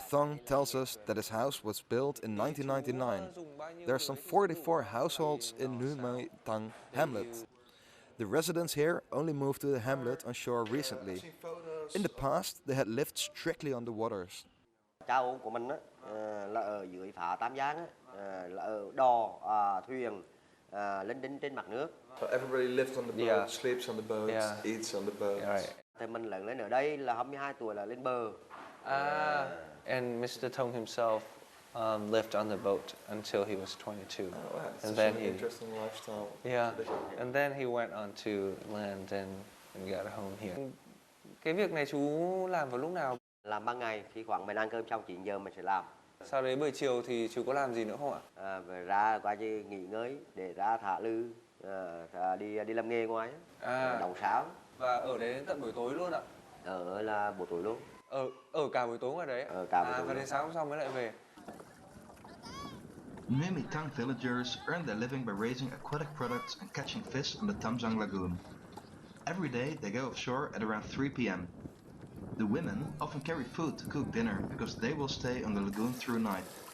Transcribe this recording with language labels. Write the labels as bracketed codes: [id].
[en] Thong tells us that his house was built in 1999. There are some 44 households in Ngư Mỹ Thạnh hamlet. The residents here only moved to the hamlet on shore recently. In the past, they had lived strictly on the waters. [vi] Cha ông của mình á là ở dưới phá Tam Giang á, là ở đò, thuyền, lên đinh trên mặt nước. [en] So everybody lives on the boat, sleeps on the boat, eats on the boat. Right. [vi] Thì mình lớn lên ở đây là 22 tuổi là lên bờ. [en] And Mr. Tong himself lived on the boat until he was 22. Oh, wow. And then an he, interesting lifestyle. yeah, and then he went on to land and got a home here. [vi] Cái việc này chú làm vào lúc nào? Làm ban ngày, khi khoảng mình ăn cơm xong 9 giờ mình sẽ làm. Sau đấy buổi chiều thì chú có làm gì nữa không ạ? Rồi ra qua chứ nghỉ ngơi để ra thả lư, đi làm nghề ngoài, đóng sáo. Và ở đấy đến tận buổi tối luôn ạ? Ở là buổi tối luôn. Ở cả buổi tối ngoài đấy? Cả buổi tối luôn. đến sáng hôm sau mới lại về. [en] Numi Tang villagers earn their living by raising aquatic products and catching fish in the Tam Giang Lagoon. Every day they go offshore at around 3 p.m. The women often carry food to cook dinner because they will stay on the lagoon through night.